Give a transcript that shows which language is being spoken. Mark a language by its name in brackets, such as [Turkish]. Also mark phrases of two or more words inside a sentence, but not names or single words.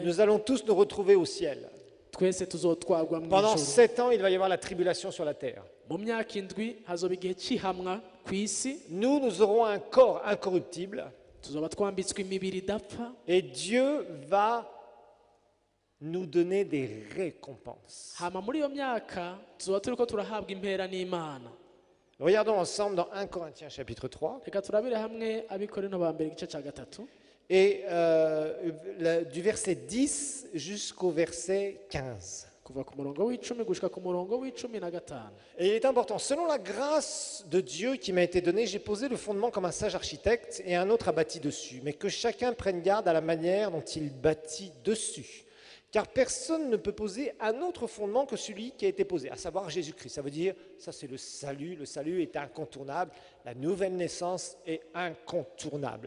[French] nous allons tous nous retrouver au ciel. [Rundi] twese tuzotwarwa mu [French] Pendant [Rundi] ijuru. [French] 7 ans, il va y avoir la tribulation sur la terre. [Rundi] Mu myaka indwi hazoba igihe cihamwa ku isi, [French] Nous aurons un corps incorruptible [Rundi] tuzoba twambitswe imibiri idapfa, [French] et Dieu va nous donner des récompenses. [Rundi] hama muri iyo myaka tuzoba turiko turahabwa impera n'Imana. [French] Regardons ensemble dans 1 Corinthiens chapitre 3. [Rundi] Reka turabire hamwe Abikorino ba mbere igice ca gatatu. [French] et du verset 10 jusqu'au verset 15. [Rundi] kuva ku murongo w'icumi gushika ku murongo w'icumi na gatanu. [French] Et il est important, selon la grâce de Dieu qui m'a été donnée, j'ai posé le fondement comme un sage architecte et un autre a bâti dessus, mais que chacun prenne garde à la manière dont il bâtit dessus. Car personne ne peut poser un autre fondement que celui qui a été posé, à savoir Jésus-Christ. Ça veut dire, ça c'est le salut est incontournable, la nouvelle naissance est incontournable.